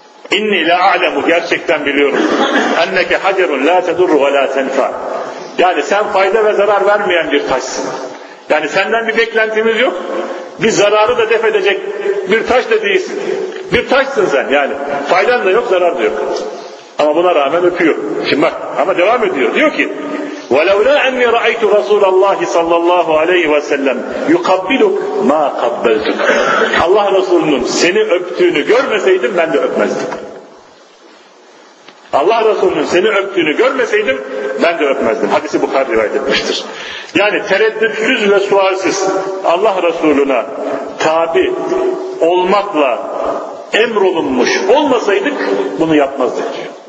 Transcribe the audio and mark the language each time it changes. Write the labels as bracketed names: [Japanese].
[Arabic] İnni la a'lemu, [Turkish] gerçekten biliyorum. [Arabic] Enneke hacerun la tedurru ve la tenfa. [Turkish] Yani sen fayda ve zarar vermeyen bir taşsın. Yani senden bir beklentimiz yok. Bir zararı da def edecek bir taş da değilsin. Bir taşsın sen yani. Faydan da yok, zarar da yok. Ama buna rağmen öpüyor. Şimdi bak, ama devam ediyor. Diyor ki, [Arabic] وَلَوْ لَا اَنْ يَرَعَيْتُ رَسُولَ اللّٰهِ صَلَّى اللّٰهُ عَلَيْهِ وَسَلَّمْ يُقَبِّلُكْ مَا قَبَّلْتُكْ. [Turkish] Allah Resulü'nün seni öptüğünü görmeseydim ben de öpmezdim. Allah Resulü'nün seni öptüğünü görmeseydim ben de öpmezdim. Hadisi Bukhari rivayet etmiştir. Yani tereddütsüz ve sualsiz Allah Resulü'ne tabi olmakla emrolunmuş olmasaydık bunu yapmazdık diyor.